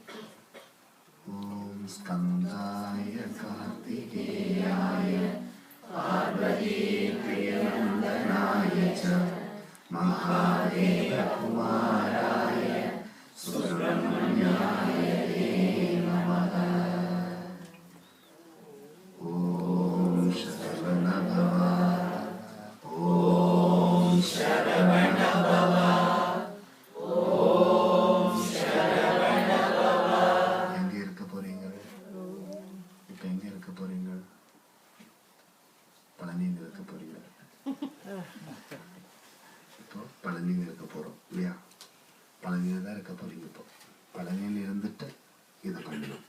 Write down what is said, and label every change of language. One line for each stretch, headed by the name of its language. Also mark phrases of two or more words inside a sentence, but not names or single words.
Sanskrit: ॐ स्कन्दाय कार्तिकेयाय पार्वतीप्रियनन्दनाय च महादेवकुमाराय सुब्रह्मण्याय ते नमः। ॐ शरवणभव ॐ शरवणभव ॐ शरवणभव।
Tamil: எங்க இருக்க போறீங்க? இப்ப எங்க இருக்க போறீங்க? பழனியில் இருக்க போறீங்க. இப்போ பழனியில் இருக்க போறோம் இல்லையா? பழனியில் தான் இருக்க போறீங்க. இப்போ பழனியில் இருந்துட்டு இதை பண்ணணும்.